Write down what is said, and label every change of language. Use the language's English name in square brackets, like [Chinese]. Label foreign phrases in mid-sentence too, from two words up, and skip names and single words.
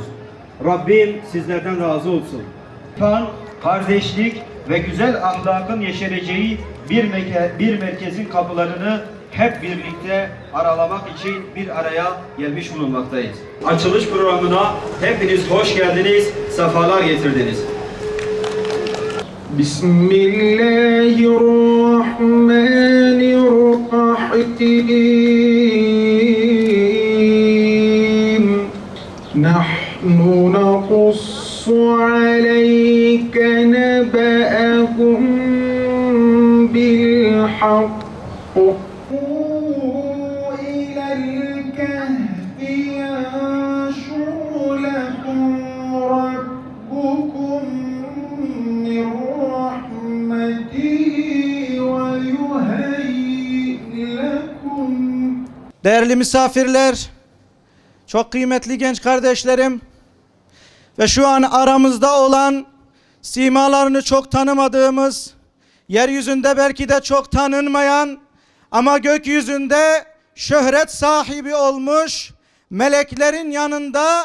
[Turkish] Rabbim sizlerden razı olsun. Kardeşlik ve güzel ahlakın yeşereceği bir merkezin kapılarını hep birlikte aralamak için bir araya gelmiş bulunmaktayız. Açılış programına hepiniz hoş geldiniz, sefalar getirdiniz. [Arabic] Bismillahirrahmanirrahim. نحن نقص عليك نبأهم بالحق. إلى الكهف ينشر لكم ربكم من رحمته ويهيئ لكم. [Turkish] Değerli misafirler, çok kıymetli genç kardeşlerim ve şu an aramızda olan simalarını çok tanımadığımız, yeryüzünde belki de çok tanınmayan ama gökyüzünde şöhret sahibi olmuş, meleklerin yanında